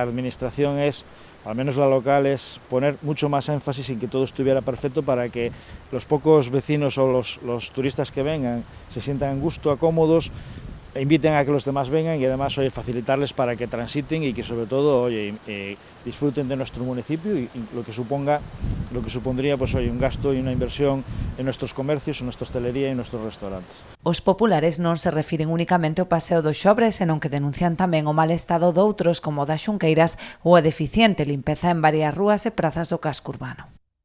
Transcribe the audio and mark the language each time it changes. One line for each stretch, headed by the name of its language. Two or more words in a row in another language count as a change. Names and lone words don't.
Spanish: administración es, al menos la local, es poner mucho más énfasis en que todo estuviera perfecto para que los pocos vecinos o los turistas que vengan se sientan a gusto, cómodos, e inviten a que los demás vengan y además facilitarles para que transiten y que sobre todo disfruten de nuestro municipio y lo que supondría pues, un gasto y una inversión en nuestros comercios, en nuestra hostelería y en nuestros restaurantes.
Galician: Os populares non se refiren únicamente ao paseo dos Xobres, senón que denuncian tamén o mal estado doutros como o das Xunqueiras ou a deficiente limpeza en varias rúas e prazas do casco urbano.